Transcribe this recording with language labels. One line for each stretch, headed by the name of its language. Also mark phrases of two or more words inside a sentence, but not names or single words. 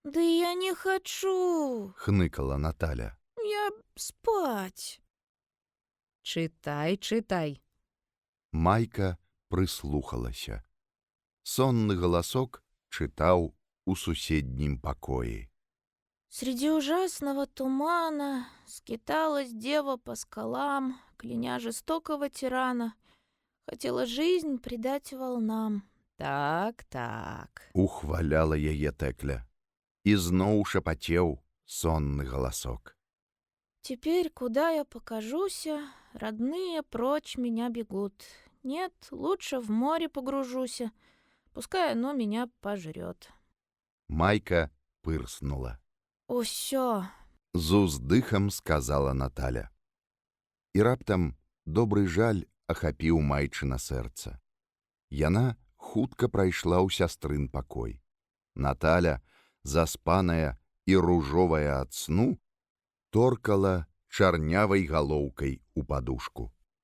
Russian: Да я не хочу.
Belarusian: хныкала Наталя.
Russian: Я спать.
Belarusian: Чытай, чытай. Майка прыслухалася. Сонны галасок чытаў у суседнім пакоі.
Russian: Среди ужасного тумана скиталась дева по скалам, кляня жестокого тирана. Хотела жизнь предать волнам.
Belarusian: Так, так. Ухваляла яе Тэкля. І зноў шапацеў сонны галасок.
Russian: Теперь, куда я покажуся, родные прочь меня бегут. Нет, лучше в море погружуся, пускай оно меня пожрет.
Belarusian: Майка пырснула. Усё. З уздыхам сказала Наталя. І раптам добры жаль ахапіў майчына сэрца. Яна хутка прайшла ў сястрын пакой. Наталя, заспаная і ружовая ад сну, торкала чарнявай галоўкай у падушку.